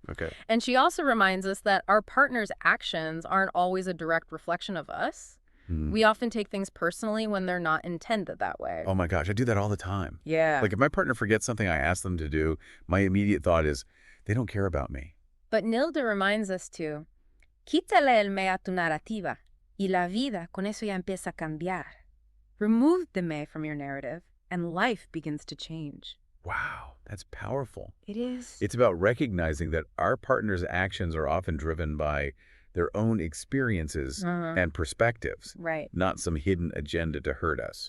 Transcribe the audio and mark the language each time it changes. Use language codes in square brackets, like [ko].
[en] Okay. And she also reminds us that our partner's actions aren't always a direct reflection of us. We often take things personally when they're not intended that way. Oh my gosh, I do that all the time. Yeah. Like if my partner forgets something I asked them to do, my immediate thought is, they don't care about me. But Nilda reminds us to [es] quítale el me a tu narrativa y la vida con eso ya empieza a cambiar. [en] Remove the me from your narrative and life begins to change. Wow, that's powerful. It is. It's about recognizing that our partner's actions are often driven by their own experiences and perspectives, not some hidden agenda to hurt us.